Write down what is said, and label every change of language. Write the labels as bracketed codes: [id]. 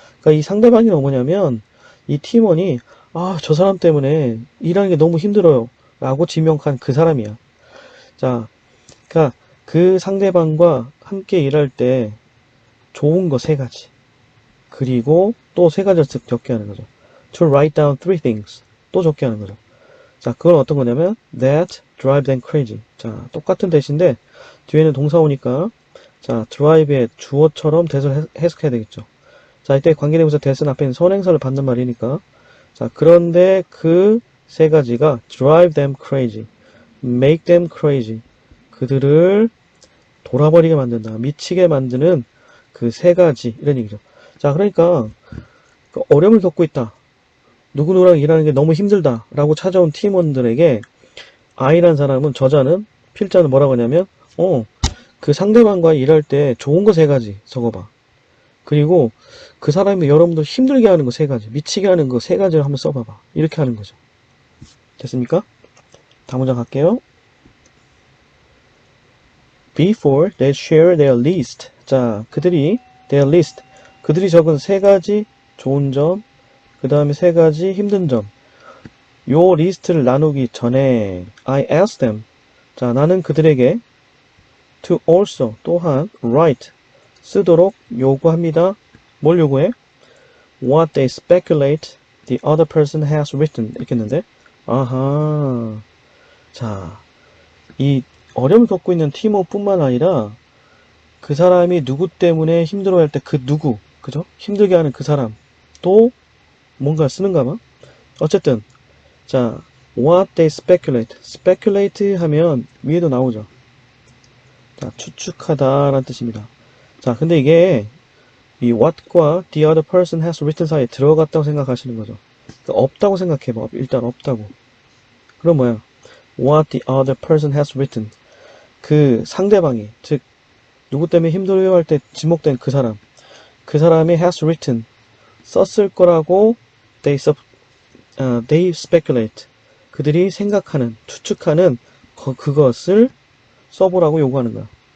[ko] 그러니까 이 상대방이 뭐냐면 이 팀원이 저 사람 때문에 일하는 게 너무 힘들어요 라고 지명한 그 사람이야. 자, 그러니까 그 상대방과 함께 일할 때 좋은 거 세 가지 그리고 또 세 가지를 적게 하는 거죠. [en] to write down three things [ko] 또 적게 하는 거죠. 자, 그건 어떤 거냐면 [en] that drive them crazy. [ko] 자, 똑같은 대신데 뒤에는 동사 오니까 자, drive의 주어처럼 that을 해석해야 되겠죠. 자, 이때 관계대명사 that은 앞에 있는 선행사를 받는 말이니까 자, 그런데 그 세 가지가 [en] drive them crazy, make them crazy. [ko] 그들을 돌아버리게 만든다, 미치게 만드는 그 세 가지 이런 얘기죠. 자, 그러니까 어려움을 겪고 있다. 누구누구랑 일하는 게 너무 힘들다 라고 찾아온 팀원들에게 I란 사람은 저자는 필자는 뭐라고 하냐면 그 상대방과 일할 때 좋은 거 세 가지 적어봐. 그리고 그 사람이 여러분들 힘들게 하는 거 세 가지 미치게 하는 거 세 가지를 한번 써봐봐. 이렇게 하는 거죠. 됐습니까? 다음 문장 갈게요. [en] Before they share their list. [ko] 자, 그들이 [en] their list [ko] 그들이 적은 세 가지 좋은 점 그 다음에 세 가지 힘든 점. 요 리스트를 나누기 전에 [en] I asked them. [ko] 자, 나는 그들에게 [en] to also [ko] 또한 [en] write [ko] 쓰도록 요구합니다. 뭘 요구해? [en] What they speculate the other person has written [ko] 이렇게 했는데 아하. 자, 이 어려움을 겪고 있는 팀워뿐만 아니라 그 사람이 누구 때문에 힘들어할 때 그 누구 그죠? 힘들게 하는 그 사람 또 뭔가 쓰는가 봐. 어쨌든 자, [en] what they speculate. [ko] speculate 하면 위에도 나오죠. 자, 추측하다 라는 뜻입니다. 자, 근데 이게 이 what과 [en] the other person has written [ko] 사이에 들어갔다고 생각하시는 거죠. 그러니까 없다고 생각해봐. 일단 없다고. 그럼 뭐야? [en] what the other person has written. [ko] 그 상대방이, 즉 누구 때문에 힘들어할 때 지목된 그 사람. 그 사람이 [en] has written. [ko] 썼을 거라고 [en] they speculate. [ko] 그들이 생각하는, 추측하는 그것을 써보라고 요구하는 거야.